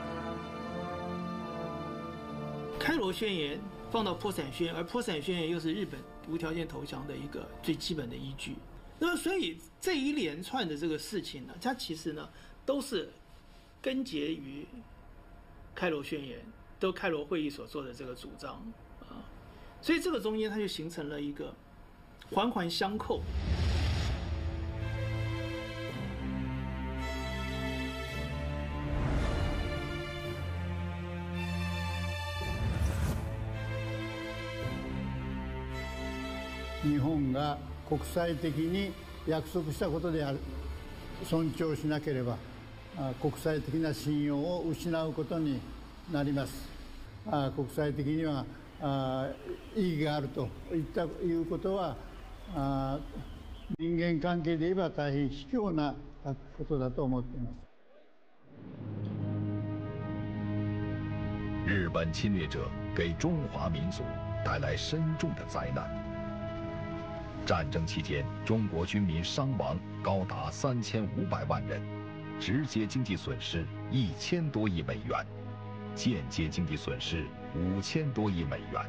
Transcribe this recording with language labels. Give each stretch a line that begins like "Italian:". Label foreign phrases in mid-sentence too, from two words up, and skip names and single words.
Chinese: 开罗宣言放到波茨坦宣言，而波茨坦宣言又是日本无条件投降的一个最基本的依据。那么，所以这一连串的这个事情呢，它其实呢都是根结于开罗宣言，都开罗会议所做的这个主张啊，所以这个中间它就形成了一个环环相扣。
Japanese: 日本が国際的に約束したことである、尊重しなければ国際的な信用を失うことになります。国際的には意義があるということは人間関係で言えば大変卑怯なたことだと思っています。
Chinese: 日本侵略者给中华民族带来深重的灾难。战争期间，中国军民伤亡高达3500万人，直接经济损失1000多亿美元，间接经济损失5000多亿美元。